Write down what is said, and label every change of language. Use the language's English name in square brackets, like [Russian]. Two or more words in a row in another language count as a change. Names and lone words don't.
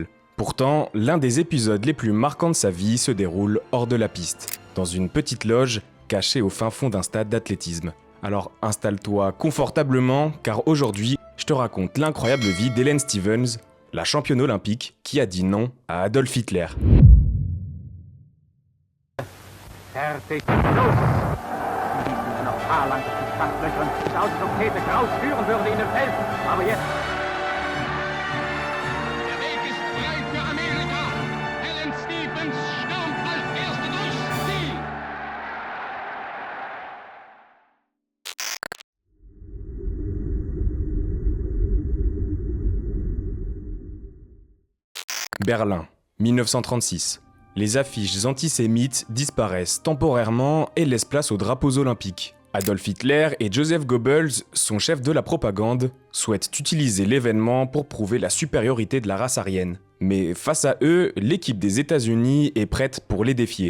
[French] Pourtant, l'un des épisodes les plus marquants de sa vie se déroule hors de la piste, dans une petite loge cachée au fin fond d'un stade d'athlétisme. Alors installe-toi confortablement, car aujourd'hui, je te raconte l'incroyable vie d'Hélène Stevens, la championne olympique qui a dit non à Adolf Hitler. [German] Fertig, los! Noch haarlang durch die Startlöcher und die Außenrakete Kraus führen würde in dem Feld. Aber jetzt... Der Weg ist frei für Amerika. Helen Stevens stürmt als Erste durchs Ziel. Berlin, 1936. [French] Les affiches antisémites disparaissent temporairement et laissent place aux drapeaux olympiques. Adolf Hitler et Joseph Goebbels, son chef de la propagande, souhaitent utiliser l'événement pour prouver la supériorité de la race aryenne. Mais face à eux, l'équipe des États-Unis est prête pour les défier.